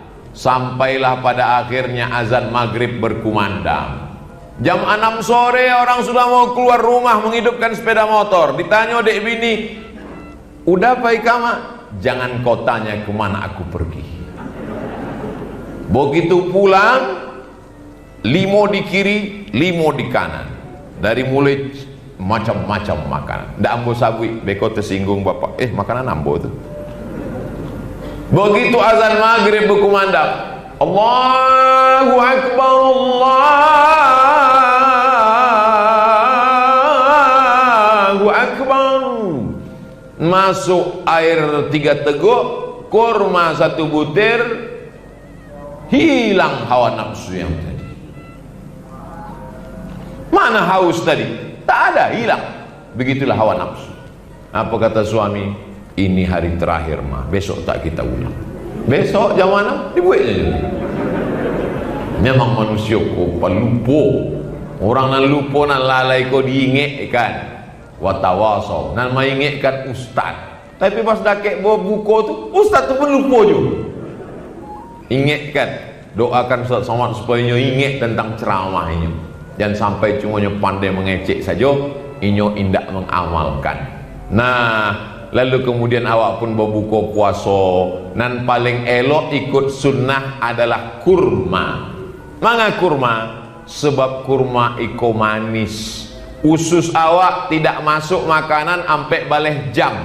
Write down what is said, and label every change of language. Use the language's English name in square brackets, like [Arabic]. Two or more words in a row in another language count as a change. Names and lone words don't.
[Indonesian] Sampailah pada akhirnya azan maghrib berkumandang. Jam 6 sore orang sudah mau keluar rumah menghidupkan sepeda motor. Ditanya dek bini, udah apa ikama? Jangan kau tanya kemana aku pergi. Begitu pulang, limo di kiri, limo di kanan, dari mulai macam-macam makanan. [Minangkabau] Ndak ambo sabui, beko tersinggung bapak. Makanan ambo itu. [Indonesian] Begitu azan maghrib berkumandang, [Arabic] الله أكبر، الله أكبر. [Indonesian] Masuk air 3 teguk, kurma 1 butir, hilang hawa nafsu yang tadi. Mana haus tadi? Tak ada, hilang. Begitulah hawa nafsu. Apa kata suami? Ini hari terakhir mah, besok tak kita ulang. Besok jam mana? Dibuat saja. Memang manusia kau lupa. [Minangkabau] Orang nan lupa nan lalai kau diingat kan. Watawasau, nan mengingatkan ustaz. Tapi pas dakek buka tu, ustaz tu pun lupa juga. Ingatkan, doakan Ustaz Somad supaya inyo ingat tentang ceramah inyo. Jangan sampai cuma inyo pandai mengecek saja, inyo indak mengamalkan. Nah, lalu kemudian awak pun berbuka puasa, nan paling elok ikut sunnah adalah kurma. Manga kurma? Sebab kurma iko manis. Usus awak tidak masuk makanan sampai baleh jam.